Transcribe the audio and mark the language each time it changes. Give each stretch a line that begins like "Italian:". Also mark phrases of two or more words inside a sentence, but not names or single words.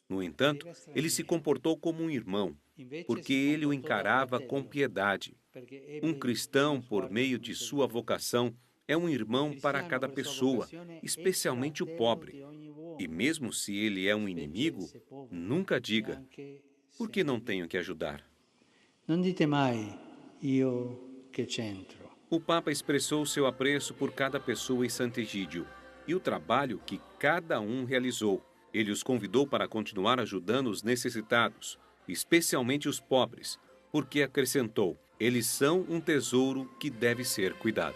Portuguese: No entanto, ele se comportou como um irmão, porque ele o encarava com piedade. Um cristão, por meio de sua vocação, é um irmão para cada pessoa, especialmente o pobre. E mesmo se ele é um inimigo, nunca diga: por que não tenho que ajudar?
Italian: Não dite mai, io che c'entro.
Portuguese: O Papa expressou seu apreço por cada pessoa em Sant'Egidio e o trabalho que cada um realizou. Ele os convidou para continuar ajudando os necessitados, especialmente os pobres, porque acrescentou: eles são um tesouro que deve ser cuidado.